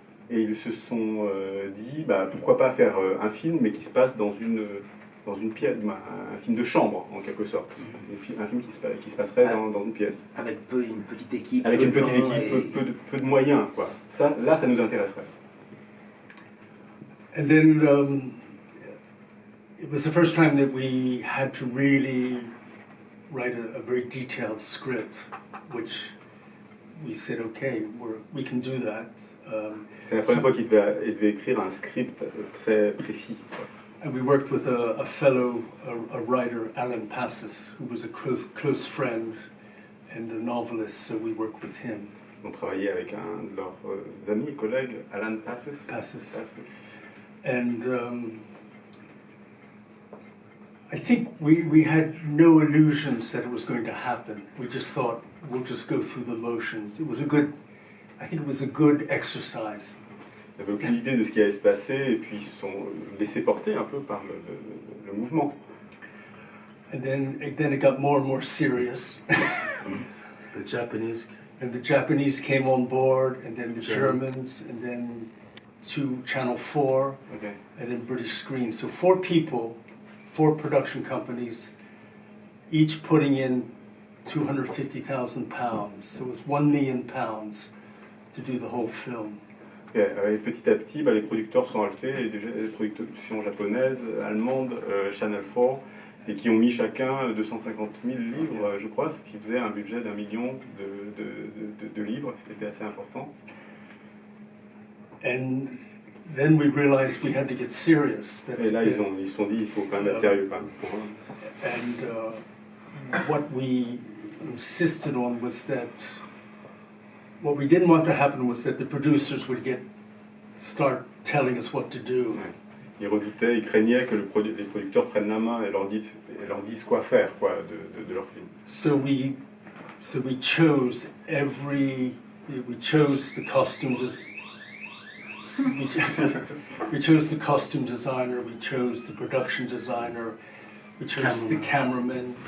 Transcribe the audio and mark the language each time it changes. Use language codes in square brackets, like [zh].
[fr] ils se sont dit, pourquoi pas faire un film, mais qui se passe dans une pièce, un film de chambre en quelque sorte, un film qui se passerait dans une pièce. Avec une petite équipe. Avec une petite équipe, peu de moyens, quoi. Ça nous intéresserait. [en] And then it was the first time that we had to really write a very detailed script, which we said, okay, we can do that. [fr] C'est la première fois qu'il devait écrire un script très précis. [en] And we worked with a fellow, a writer, Alan Passes, who was a close friend and a novelist, so we worked with him. [fr] On travaillait avec un de leurs amis et collègues, Alan Passes. [en] And I think we had no illusions that it was going to happen. We just thought, we'll just go through the motions. I think it was a good exercise. [fr] Ils n'avaient aucune idée de ce qui allait se passer et puis ils se sont laissés porter un peu par le mouvement. [en] And then it got more and more serious. The Japanese. And the Japanese came on board, and then the Germans, and then to Channel 4, Okay. and then British Screen. So 4 people, 4 production companies, each putting in £250,000. So it was £1 million to do the whole film. [fr] Et petit à petit, les producteurs sont ajoutés, les productions japonaises, allemandes, Channel 4, et qui ont mis chacun 250 000 livres, je crois, ce qui faisait un budget d'1 million de livres, c'était assez important. [en] And then we realized we had to get serious. [fr] Et là, ils se sont dit, il faut quand même être sérieux quand même. [en] And what we insisted on was that what we didn't want to happen was that the producers would start telling us what to do. [fr] Ouais. Ils redoutaient, ils craignaient que les producteurs prennent la main et leur disent quoi faire de leur film. [en] So we chose the costumes. we chose the costume designer, we chose the production designer, we chose the cameraman.